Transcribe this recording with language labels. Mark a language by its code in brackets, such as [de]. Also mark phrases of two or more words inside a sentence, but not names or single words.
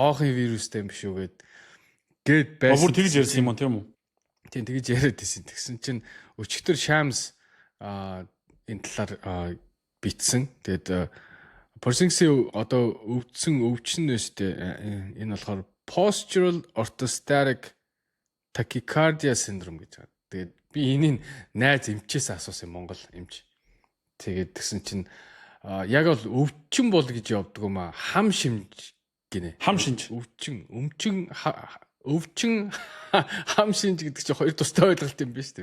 [mn] Доохын вирустэй юм биш үү гээд байсан. Өөр тэгж ярьсан юм уу тийм үү? Тийм тэгж яриад байсан. Тэгсэн чинь өчигдөр Shams энэ талаар битсэн. Тэгээд Porzingsийн одоо өвчин нэштэй энэ болохоор [en] postural orthostatic tachycardia syndrome [mn] гэж байна. Тэгээд би энийг найз эмчээс асуусан Монгол эмч. Тэгээд тэгсэн чинь яг бол өвчин бол гэж явдаг юм аа. Хам шимж гинэ. Хам шинж. Өвчин хам шинж гэдэг чинь хоёр тустай ойлголт юм биш үү?